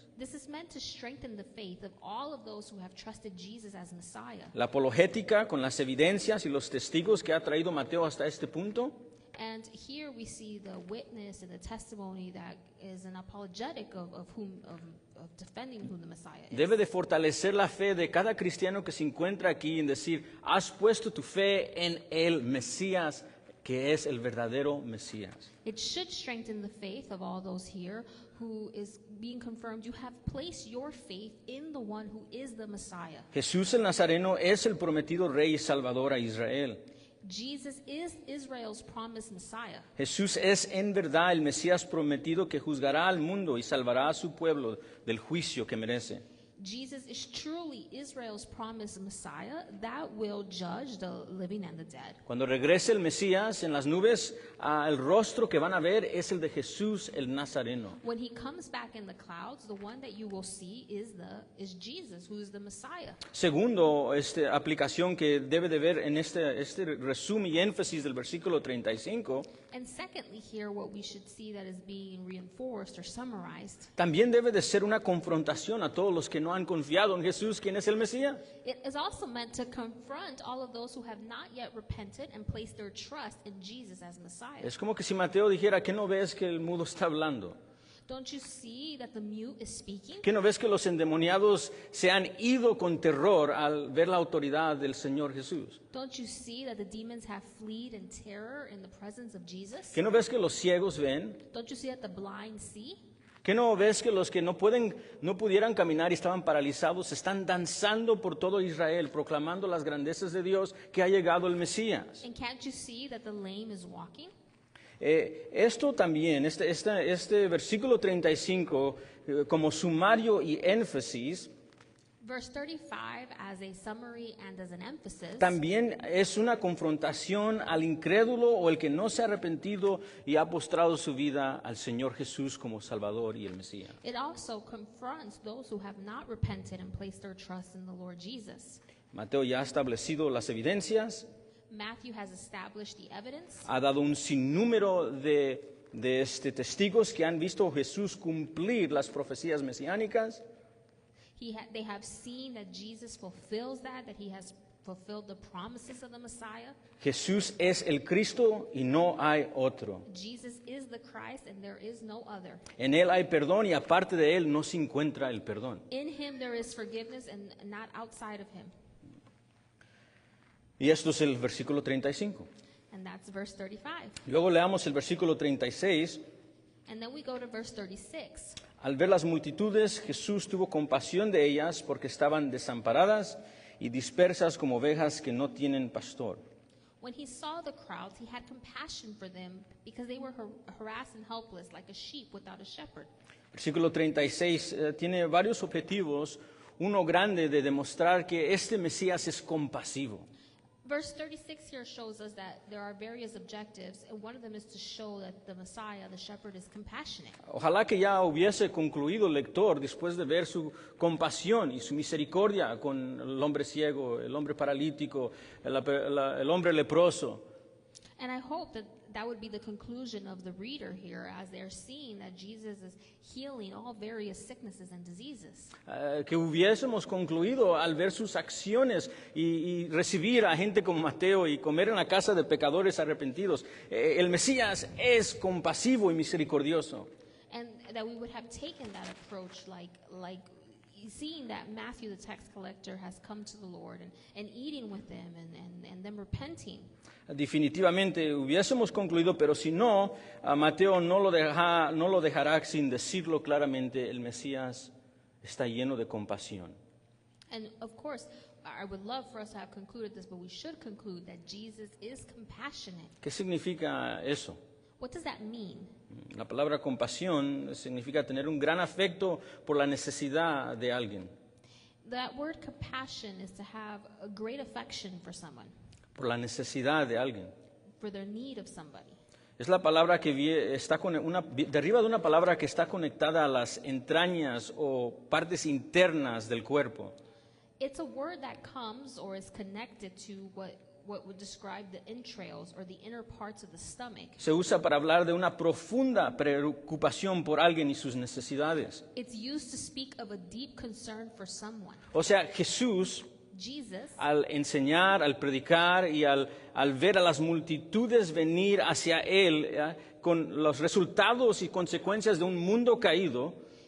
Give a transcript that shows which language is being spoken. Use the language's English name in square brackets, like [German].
[English] this is meant to strengthen the faith of all of those who have trusted Jesus as Messiah. [Spanish] La apologética con las evidencias y los testigos que ha traído Mateo hasta este punto [English] And here we see the witness and the testimony that is an apologetic of defending who the Messiah is. [Spanish] debe de fortalecer la fe de cada cristiano que se encuentra aquí en decir, has puesto tu fe en el Mesías, que es el verdadero Mesías. [English] It should strengthen the faith of all those here who is being confirmed. You have placed your faith in the one who is the Messiah. [Spanish] Jesús el Nazareno es el prometido Rey y Salvador a Israel. [English] Jesus is Israel's promised Messiah. [Spanish] Jesús es en verdad el Mesías prometido que juzgará al mundo y salvará a su pueblo del juicio que merece. [English] Jesus is truly Israel's promised Messiah that will judge the living and the dead. [Spanish] Cuando regrese el Mesías en las nubes, el rostro que van a ver es el de Jesús el Nazareno. [English] When he comes back in the clouds, the one that you will see is Jesus, who is the Messiah. [Spanish] Segundo, aplicación que debe de ver en este resumen y énfasis del versículo 35, [English] And secondly, here what we should see that is being reinforced or summarized, [Spanish] también debe de ser una confrontación a todos los que no han confiado en Jesús, quien es el Mesías. [English] it is also meant to confront all of those who have not yet repented and placed their trust in Jesus as Messiah. [Spanish] Es como que si Mateo dijera, ¿qué no ves que el mudo está hablando? [English] Don't you see that the mute is speaking? [Spanish] ¿Qué no ves que los endemoniados se han ido con terror al ver la autoridad del Señor Jesús? [English] Don't you see that the demons have fled in terror in the presence of Jesus? [Spanish] ¿Qué no ves que los ciegos ven? [English] Don't you see that the blind see? [Spanish] ¿Qué no ves que los que no pudieran caminar y estaban paralizados están danzando por todo Israel, proclamando las grandezas de Dios, que ha llegado el Mesías? [English] And can't you see that the lame is walking? [Spanish] Esto también, este versículo 35, como sumario y énfasis, [English] Verse 35 as a summary and as an emphasis. [Spanish] también es una confrontación al incrédulo o el que no se ha arrepentido y ha postrado su vida al Señor Jesús como Salvador y el Mesías. [English] It also confronts those who have not repented and placed their trust in the Lord Jesus. [Spanish] Mateo ya ha establecido las evidencias. [English] Matthew has established the evidence. [Spanish] Ha dado un sinnúmero de testigos que han visto a Jesús cumplir las profecías mesiánicas. [English] They have seen that Jesus fulfills that he has fulfilled the promises of the Messiah. [Spanish] Jesús es el Cristo y no hay otro. [English] Jesus is the Christ and there is no other. [Spanish] En Él hay perdón y aparte de Él no se encuentra el perdón. [English] In him there is forgiveness and not outside of him. [Spanish] Y esto es el versículo 35. [English] And that's verse 35. [Spanish] Luego leamos el versículo 36. [English] And then we go to verse 36. [Spanish] Al ver las multitudes, Jesús tuvo compasión de ellas porque estaban desamparadas y dispersas como ovejas que no tienen pastor. [English] When he saw the crowds, he had compassion for them because they were harassed and helpless like a sheep without a shepherd. [Spanish] Versículo 36 tiene varios objetivos. Uno grande de demostrar que este Mesías es compasivo. [English] Verse 36 here shows us that there are various objectives, and one of them is to show that the Messiah, the shepherd, is compassionate. [Spanish] Ojalá que ya hubiese concluido el lector después de ver su compasión y su misericordia con el hombre ciego, el hombre paralítico, el hombre leproso. [English] And I hope that that would be the conclusion of the reader here as they're seeing that Jesus is healing all various sicknesses and diseases. [Spanish] Que hubiésemos concluido al ver sus acciones y recibir a gente como Mateo y comer en la casa de pecadores arrepentidos. El Mesías es compasivo y misericordioso. [English] And that we would have taken that approach like seeing that Matthew, the tax collector, has come to the Lord and eating with them and them repenting. [Spanish] Definitivamente hubiésemos concluido, pero si no, a Mateo no lo dejará sin decirlo claramente. El Mesías está lleno de compasión. [English] And of course, I would love for us to have concluded this, but we should conclude that Jesus is compassionate. [Spanish] ¿Qué significa eso? [English] What does that mean? [Spanish] La palabra compasión significa tener un gran afecto por la necesidad de alguien, [English] That word compassion is to have a great affection for someone, [Spanish] por la necesidad de alguien. [English] for their need of somebody. [Spanish] Es la palabra que deriva de una palabra que está conectada a las entrañas o partes internas del cuerpo. [English] It's a word that comes or is connected to what would describe the entrails or the inner parts of the stomach. [Spanish] Se usa para hablar de una profunda preocupación por alguien y sus necesidades. [English] It's used to speak of a deep concern for someone. [Spanish] O sea, Jesús, [English] Jesus, [Spanish] al enseñar, al predicar y al ver a las multitudes venir hacia Él, con los resultados y consecuencias de un mundo caído,